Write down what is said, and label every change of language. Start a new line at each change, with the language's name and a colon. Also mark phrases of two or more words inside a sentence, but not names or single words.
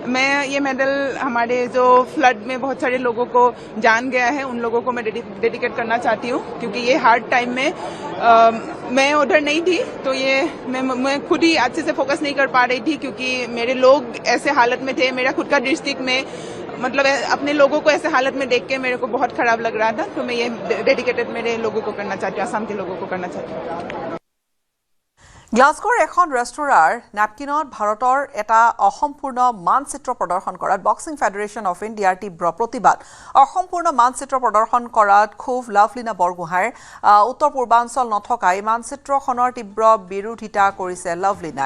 Hindi: मैं ये मेडल हमारे जो फ्लड में बहुत सारे लोगों को जान गया है, उन लोगों को मैं डेडिकेट करना चाहती हूँ, क्योंकि ये
English: hard time
Hindi: में मैं उधर नहीं थी, तो ये मैं खुद ही अच्छे से फोकस नहीं कर पा रही थी, क्योंकि मेरे लोग ऐसे हालत में थे, मेरा खुद का डिस्ट्रिक्ट में मतलब अपने लोगों को ऐसे हालत में देख के मेरे को बहुत खराब लग रहा था, तो मैं ये डेडिकेटेड मेरे लोगों को करना चाहती हूँ, आसाम के लोगों को करना चाहती हूँ।
Assamese: গ্লাছগোৰ এখন ৰেষ্টুৰাৰ নেপকিনত ভাৰতৰ এটা অসম্পূৰ্ণ মানচিত্ৰ প্ৰদৰ্শন কৰাত বক্সিং ফেডাৰেশ্যন অফ ইণ্ডিয়াৰ তীব্ৰ প্ৰতিবাদ। অসম্পূৰ্ণ মানচিত্ৰ প্ৰদৰ্শন কৰাত ক্ষোভ লাভলীনা বৰগোহাঁইৰ উত্তৰ পূৰ্বাঞ্চল নথকা এই মানচিত্ৰখনৰ তীব্ৰ বিৰোধিতা কৰিছে লাভলীনাই।